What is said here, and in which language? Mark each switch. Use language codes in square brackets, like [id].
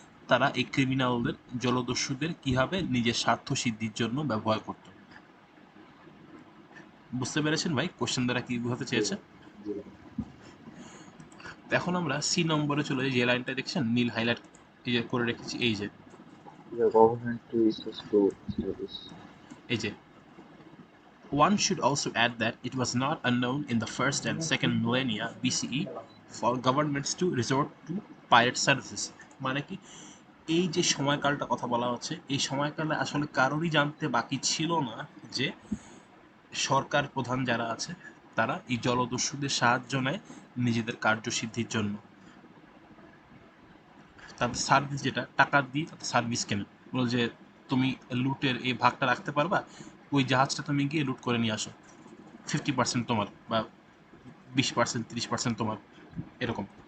[bn] তারা এই ক্রিমিনালদের, জলদস্যুদের কিভাবে নিজের স্বার্থ সিদ্ধির জন্য ব্যবহার করত। বুঝতে পেরেছেন ভাই কোশ্চেন দ্বারা কি বোঝাতে চেয়েছে? তো এখন আমরা সি নম্বরে চলে যাই। যে লাইনটা দেখছেন নীল হাইলাইট করে রেখেছি, এই যে [en] The government to is to establish. [bn] এই যে [en] one should also add that it was not unknown in the first and second millennia BCE for governments to resort to pirate services। [bn] মানে কি, এই যে সময়কালটা কথা বলা হচ্ছে, এই সময়কালে আসলে কারোরই জানতে বাকি ছিল না যে সরকার প্রধান যারা আছে তারা এই জলদস্যুদের সাহায্য নেয় নিজেদের কার্যসিদ্ধির জন্য। তাদের সার্ভিস, যেটা টাকা দিয়ে তাদের সার্ভিস কেনে, বলো যে তুমি লুটের এই ভাগটা রাখতে পারবা, ওই জাহাজটা তুমি গিয়ে লুট করে নিয়ে আসো, 50% তোমার, বা 20%, 30% তোমার, এরকম।